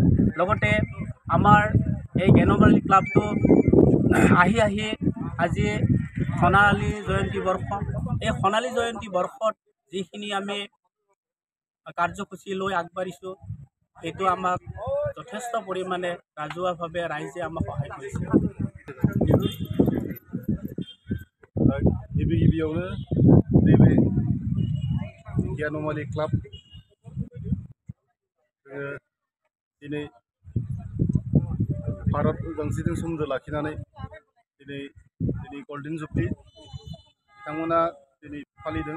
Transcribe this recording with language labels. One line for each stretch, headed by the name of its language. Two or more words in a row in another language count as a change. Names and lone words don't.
Assamese: লগতে আমাৰ এই জ্ঞানমালী ক্লাবটো আহি আজি সোণালী জয়ন্তী বৰ্ষ, এই সোণালী জয়ন্তী বৰ্ষত যিখিনি আমি কাৰ্যসূচী লৈ আগবাঢ়িছোঁ সেইটো আমাক যথেষ্ট পৰিমাণে ৰাজহুৱাভাৱে ৰাইজে আমাক সহায় কৰিছে।
Bodo: गिबियावनो नैबे गियानमालि क्लाब दिनै भारत उदांस्रिजों सोमोन्दो लाखिनानै दिनै
English: golden jubilee
Bodo: बिथांमोना दिनै फालिदों।